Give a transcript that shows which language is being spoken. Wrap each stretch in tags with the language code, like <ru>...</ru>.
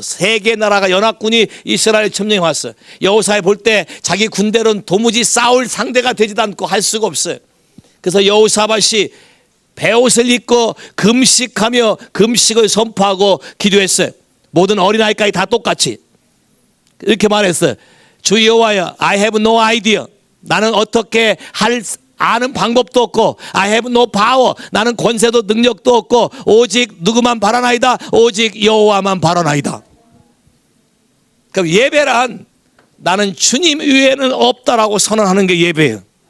<ko>3개 나라가 연합군이 이스라엘 점령해 왔어. 여호사에 볼 때 자기 군대로는 도무지 싸울 상대가 되지도 않고 할 수가 없어요. 그래서 여호사밧이 베옷을 입고 금식하며 금식을 선포하고 기도했어요. 모든 어린아이까지 다 똑같이 이렇게 말했어요. 주 여호와여,</ko> <en>I have no idea.</en> <ko>나는 어떻게 아는 방법도 없고,</ko> <en>I have no power.</en> <ko>나는 권세도 능력도 없고, 오직 누구만 바라나이다. 오직 여호와만 바라나이다. 그럼 예배란 나는 주님 외에는 없다라고 선언하는 게 예배예요.</ko>